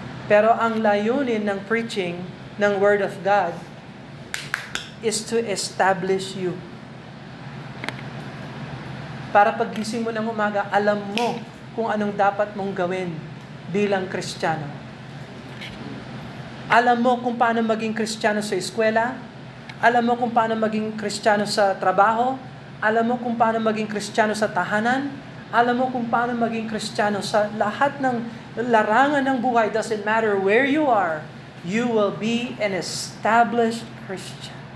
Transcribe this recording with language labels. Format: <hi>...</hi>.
<tl>Pero ang layunin ng</tl> <en>preaching ng Word of God is to establish you.</en> <tl>Para paggising mo ng umaga, alam mo kung anong dapat mong gawin bilang Kristiyano. Alam mo kung paano maging Kristiyano sa eskwela. Alam mo kung paano maging Kristiyano sa trabaho. Alam mo kung paano maging Kristiyano sa tahanan. Alam mo kung paano maging Kristiyano sa lahat ng larangan ng buhay.</tl> <en>Doesn't matter where you are, you will be an established Christian.</en>